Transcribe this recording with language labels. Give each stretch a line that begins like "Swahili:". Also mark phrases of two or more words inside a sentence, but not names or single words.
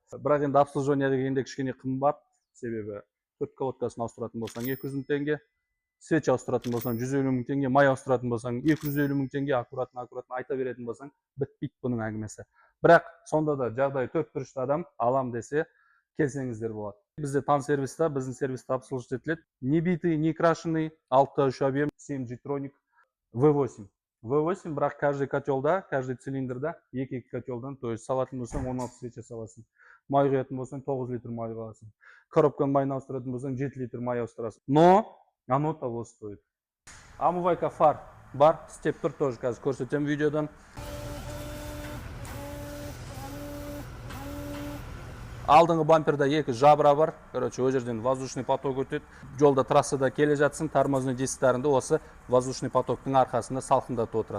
Kazakh: Бірақ енді обслуживание дегенде кішкене қымбат, себебі 4 колодкасын ауыстыратын болсаң 200 мың теңге, свеч ауыстыратын болсаң 150 мың теңге, май ауыстыратын болсаң 250 мың теңге, аккуратно айта беретін болсаң, бітпейді бұның әңгімесі. Бірақ сонда да жағдай 4-3 адам алам десе, келсеңіздер болады. Бізде тан сервиста, біздің сервиста обслуживать етіледі.
Russian: Не битый, не крашеный, 6-3 объем, 7 G-Tronic, V8.
Kazakh: V8, бірақ каждый котелда, каждый цилиндрда 2 котелдан,
Russian: то есть
Kazakh: салатын болсаң 16 свеча саласың. Май құятын болсаң 9 литр май құясың. Коробканы майын ауыстыратын болсаң 7 литр май ауыстырасың.
Russian: Но оно того стоит.
Kazakh: Омывайка фар бар, істеп тұр, тоже қазір көрсетем видеодан. Алдыңғы бамперда 2 жабра бар. Короче, о жерден
Russian: воздушный поток
Kazakh: өтеді. Жолда трассада келе жатсың,
Russian: тормозной дисктарында
Kazakh: осы
Russian: воздушный потоктың
Kazakh: арқасында салқындатып отырады.